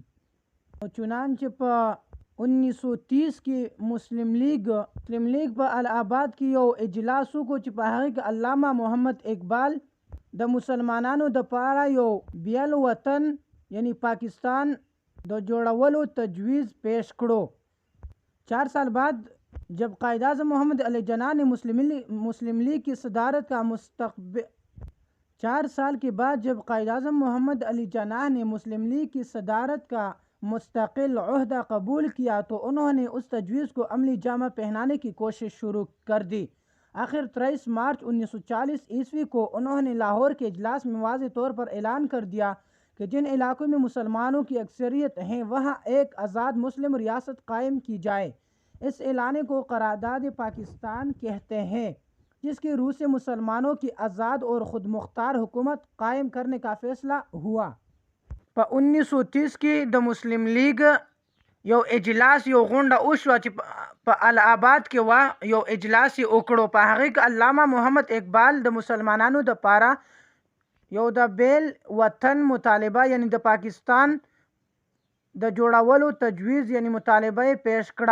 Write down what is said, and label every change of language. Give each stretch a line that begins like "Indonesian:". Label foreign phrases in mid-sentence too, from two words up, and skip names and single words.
Pashto: چنانچه په 1930 کې مسلم لیگ په الہاباد کې یو اجلاس وکړو چې په هغې کې علامه محمد اقبال د مسلمانانو د پاره یو بیل وطن یعنی پاکستان د جوړولو تجویز پیش کړو.
Urdu: 4 سال بعد جب قائد اعظم محمد علی جناح نے مسلم لیگ کی صدارت کا 4 سال کے بعد جب قائد اعظم محمد علی جناح نے مسلم لیگ کی صدارت کا مستقل عہدہ قبول کیا تو انہوں نے اس تجویز کو عملی جامہ پہنانے کی کوشش شروع کر دی. آخر 23 مارچ 1940 عیسوی کو انہوں نے لاہور کے اجلاس میں واضح طور پر اعلان کر دیا کہ جن علاقوں میں مسلمانوں کی اکثریت ہیں وہاں ایک آزاد مسلم ریاست قائم کی جائے. اس اعلان کو قرارداد پاکستان کہتے ہیں، جس کی رو سے مسلمانوں کی آزاد اور خود مختار حکومت قائم کرنے کا فیصلہ ہوا.
Pashto: په 1930 کې د مسلم لیگ یو اجلاس یو غونډه وشوه چې په الہاباد کې وه، یو اجلاس یې وکړو. په هغې کې علامه محمد اقبال د مسلمانانو دپاره یو د بیل وطن مطالبه یعنی د پاکستان د جوړولو تجویز یعنی مطالبه یې پیش کړه.